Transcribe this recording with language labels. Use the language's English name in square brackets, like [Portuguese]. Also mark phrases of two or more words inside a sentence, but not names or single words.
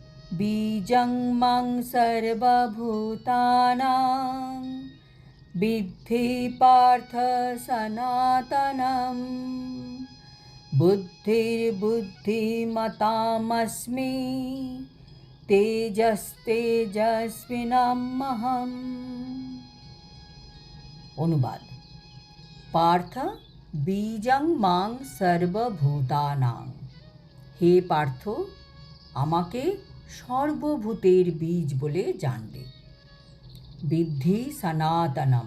[Sanskrit] बीजं मां सर्वभूतानां विद्धि पार्थ सनातनम् बुद्धिर्बुद्धिमतामस्मि तेजस्तेजस्विनामहम्। অনুবাদ। পার্থ বীজং মাং সর্বভূতানাং। [Bangla] হে পার্থ, আমাকে সর্বভূতের বীজ বলে জানবে। [Sanskrit] বিদ্ধি সনাতনম।